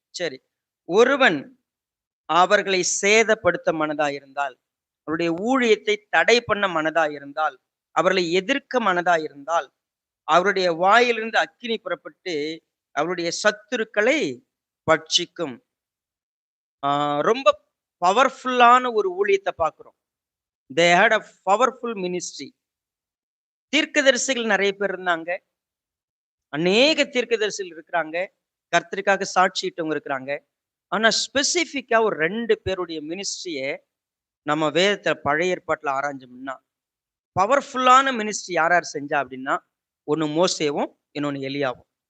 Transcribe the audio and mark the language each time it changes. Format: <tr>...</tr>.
<ta>சரி, ஒருவன் அவர்களை சேதப்படுத்த மனதா இருந்தால், அவருடைய ஊழியத்தை தடை பண்ண மனதா இருந்தால், அவர்களை எதிர்க்க மனதா இருந்தால், அவருடைய வாயிலிருந்து அக்கினி புறப்பட்டு அவருடைய சத்துருக்களை பட்சிக்கும். ரொம்ப பவர்ஃபுல்லான ஒரு ஊழியத்தை பார்க்கிறோம்.</ta> <en>they had a powerful ministry.</en> <ta>தீர்க்கதரிசிகள் நிறைய பேர் இருந்தாங்க. அநேக தீர்க்கதரிசிகள் இருக்கிறாங்க. கர்த்தருக்காக சாட்சியிட்டவங்க இருக்கிறாங்க. ஆனா ஸ்பெசிபிக்கா ஒரு 2 பேருடைய மினிஸ்ட்ரியை நம்ம வேதத்துல பழைய ஏற்பாட்டுல ஆராய்ஞ்சோம்னா, பவர்ஃபுல்லான மினிஸ்ட்ரி யார் யார் செஞ்சா அப்படின்னா, ஒண்ணு மோசேவும், இன்னொன்னு எலியாவும்.</ta>